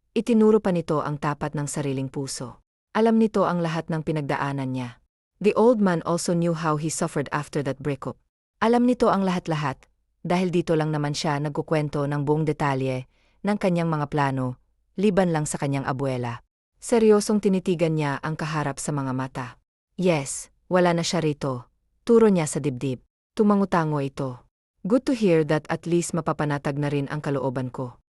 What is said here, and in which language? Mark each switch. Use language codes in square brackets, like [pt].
[tl] Itinuro pa nito ang tapat ng sariling puso. Alam nito ang lahat ng pinagdaanan niya. [en] The old man also knew how he suffered after that breakup. [tl] Alam nito ang lahat-lahat, dahil dito lang naman siya nagkukwento ng buong detalye ng kanyang mga plano, liban lang sa kanyang abuela. Seryosong tinitigan niya ang kaharap sa mga mata. Yes, wala na siya rito. Turo niya sa dibdib. Tumangutango ito. [en] Good to hear that [tl] at least mapapanatag na rin ang kalooban ko.